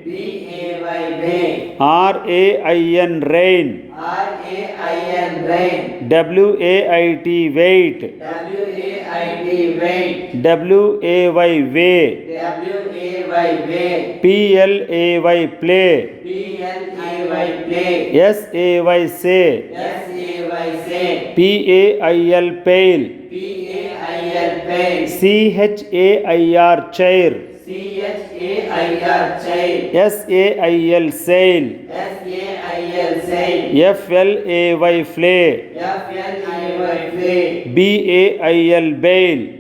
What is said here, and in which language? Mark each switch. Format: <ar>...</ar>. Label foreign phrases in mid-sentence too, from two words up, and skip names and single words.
<en>R A I N rain, W A I T wait, W A Y way, P L A Y play, S A Y say, P A I L pale, C H A I R chair, S A I L sail, FLAY flay, BAIL bail,</en>